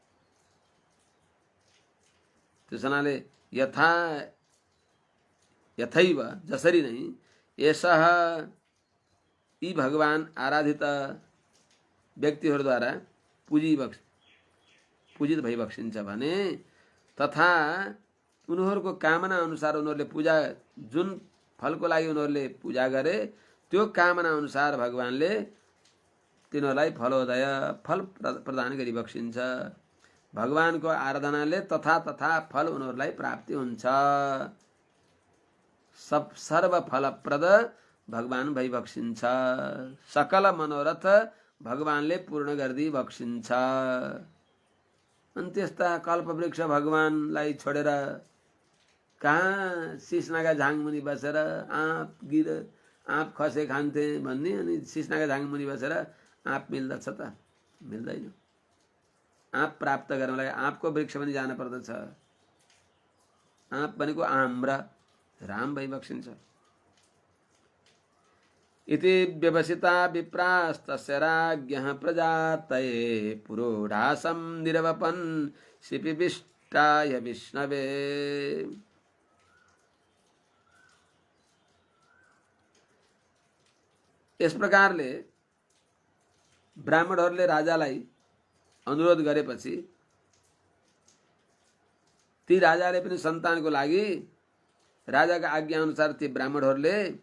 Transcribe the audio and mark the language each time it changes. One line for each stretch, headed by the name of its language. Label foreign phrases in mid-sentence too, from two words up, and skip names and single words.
Nepali: त्यसनाले यथैव जसरी नै यसः यी भगवान आराधित व्यक्तिहरूद्वारा पूजित भइबक्सिन्छ भने तथा उनीहरूको कामना अनुसार उनीहरूले पूजा जुन फलको लागि उनीहरूले पूजा गरे त्यो कामना अनुसार भगवानले तिनीहरूलाई फलोदय फल प्रदान गरिबक्सिन्छ। भगवानको आराधनाले तथा फल उनीहरूलाई प्राप्ति हुन्छ। सर्व फलप्रद भगवान भइबक्सिन्छ। सकल मनोरथ भगवानले पूर्ण गरिदिई बक्सिन्छ। अनि त्यस्ता कल्पवृक्ष भगवानलाई छोडेर कहाँ सिसनागा झाङमुनि बसेर आँप खसे खान्थे भन्ने अनि सिसनागा झाङमुनि बसेर आँप मिल्दछ त? मिल्दैन। आँप प्राप्त गर्नको लागि आँपको वृक्ष पनि जान पर्दछ। आँप भनेको आम्र राम भइबक्सिन्छ।
Sanskrit: इति व्यवसिता विप्रास्तस्य राज्ञः प्रजातये पुरोढासं निरवपन् शिपिविष्टाय विष्णवे।
Nepali: यस प्रकारले ब्राह्मणहरूले राजालाई अनुरोध गरेपछि ती राजाले पनि सन्तानको लागि राजाका आज्ञा अनुसार ती ब्राह्मणहरूले